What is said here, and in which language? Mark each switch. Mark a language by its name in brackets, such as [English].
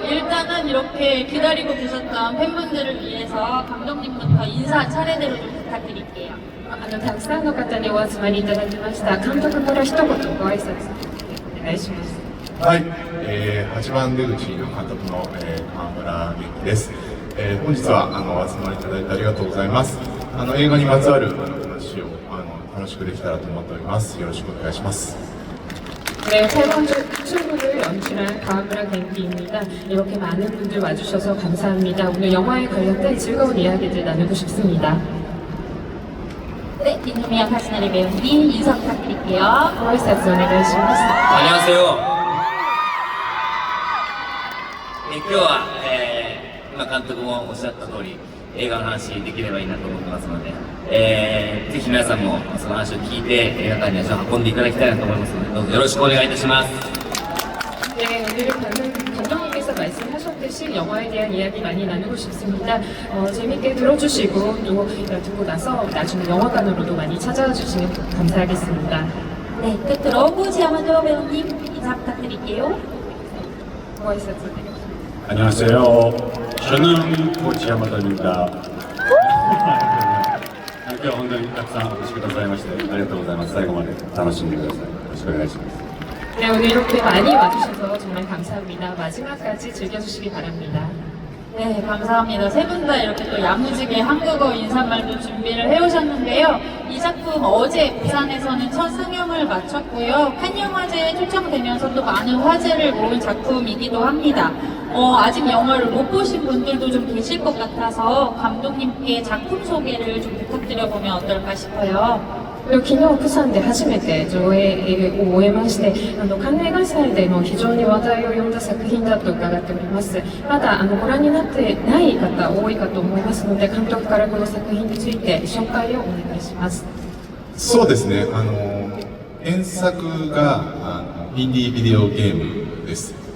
[Korean] 일단은 이렇게 기다리고 계셨던 팬분들을 위해서 감독님부터 인사 차례대로 좀 부탁드릴게요. [Japanese] たくさんの方にお集まりいただきました。監督から一言ご挨拶お願いします。はい、8番出口の監督の、川村元気です。本日はお集まりいただいてありがとうございます。映画にまつわる話を楽しくできたらと思っております。よろしくお願いします。 [Korean] 네, 8번 출구를 연출한 가은브라 갱기입니다. 이렇게 많은 분들 와주셔서 감사합니다. 오늘 영화에 관련된 즐거운 이야기들 나누고 싶습니다. 네, 김동미영 카시나리 배우님 인사 부탁드릴게요. 고맙습니다. [Japanese] 오네가이시마스. [Korean] 안녕하세요. [Japanese] 今日は、今監督もおっしゃった通り映画の話できればいいなと思ってますので、ぜひ皆さんもその話を聞いて映画館に足を運んでいただきたいなと思いますので、どうぞよろしくお願いいたします。 [Korean] 네, 오늘은 감독님께서 말씀하셨듯이 영화에 대한 이야기 많이 나누고 싶습니다. 재밌게 들어주시고 또 듣고 나서 나중에 영화관으로도 많이 찾아와 주시면 감사하겠습니다. 네, 끝으로 고지야마도 배우님 인사 부탁드릴게요. 고맙습니다. 안녕하세요. 저는 고치야마다입니다. [Japanese] 今日は本当にたくさんお越しくださいましてありがとうございます。最後まで楽しんでください。よろしくお願いします。 [Korean] 네, 오늘 이렇게 많이 와주셔서 정말 감사합니다. 마지막까지 즐겨주시기 바랍니다. 네, 감사합니다. 세 분 다 이렇게 또 야무지게 한국어 인사말도 준비를 해오셨는데요. 이 작품 어제 부산에서는 첫 상영을 마쳤고요. 칸영화제에 초청되면서 또 많은 화제를 모은 작품이기도 합니다. 아직 영화를 못 보신 분들도 좀 계실 것 같아서 감독님께 작품 소개를 좀 부탁드려보면 어떨까 싶어요. [Japanese] 昨日、プサンで初めて上映を終えまして、カンヌ映画祭でも非常に話題を呼んだ作品だと伺っております。まだご覧になってない方多いかと思いますので、監督からこの作品について紹介をお願いします。そうですね、原作がインディービデオゲームです。